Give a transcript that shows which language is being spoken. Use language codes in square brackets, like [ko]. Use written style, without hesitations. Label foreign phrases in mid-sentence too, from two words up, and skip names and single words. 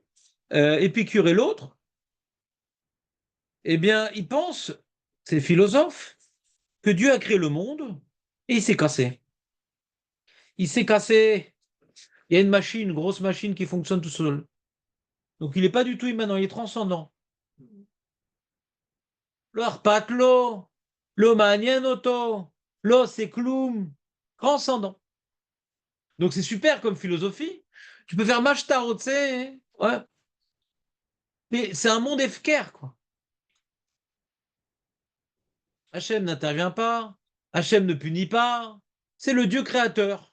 [fr] Épicure et l'autre, eh bien, ils pensent, ces philosophes, que Dieu a créé le monde et il s'est cassé. Il s'est cassé. Il y a une machine, une grosse machine qui fonctionne tout seul. Donc il n'est pas du tout immanent, il est transcendant. [he] לא אכפת לו, לא מעניין אותו, לא c'est kloum, transcendant. [fr] Donc c'est super comme philosophie. Tu peux faire mashtarot, tu sais, ouais. Mais c'est un monde efker, quoi. Hachem n'intervient pas, Hachem ne punit pas, c'est le Dieu créateur.